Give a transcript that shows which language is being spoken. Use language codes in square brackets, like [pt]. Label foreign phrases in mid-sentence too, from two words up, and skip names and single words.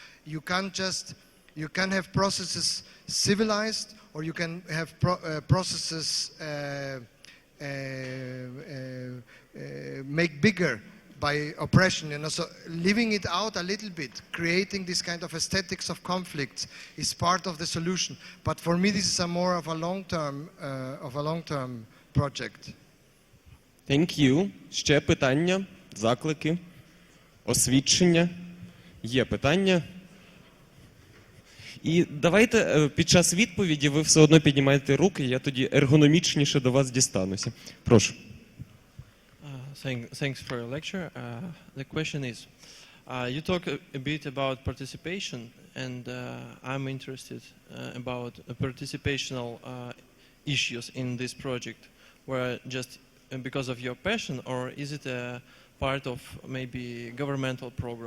[en] You can have processes civilized, or you can have processes make bigger by oppression, you know. So living it out a little bit, creating this kind of aesthetics of conflicts is part of the solution. But for me, this is more of a long-term project. Thank you. [uk] Ще питання, заклики, освідчення. Є питання. І давайте під час відповіді ви все одно піднімаєте руки, я тоді ергономічніше до вас дістануся. Прошу. [en] Thanks for your lecture. The question is, you talk a bit about participation, and I'm interested about participational issues in this project, where just because of your passion, or is it a part of maybe governmental program?